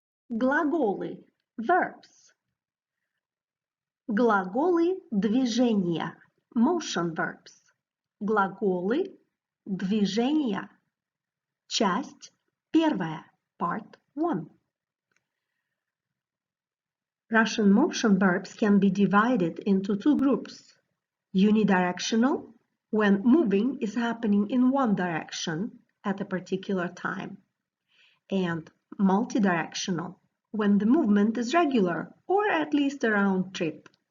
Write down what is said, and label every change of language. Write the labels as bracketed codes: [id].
[ru] Глаголы, [en] verbs. [ru] Глаголы движения, [en] motion verbs. [ru] Глаголы движения. Часть первая, [en] part 1. Russian motion verbs can be divided into two groups. Unidirectional, when moving is happening in one direction at a particular time. And multidirectional, when the movement is regular or at least a round trip.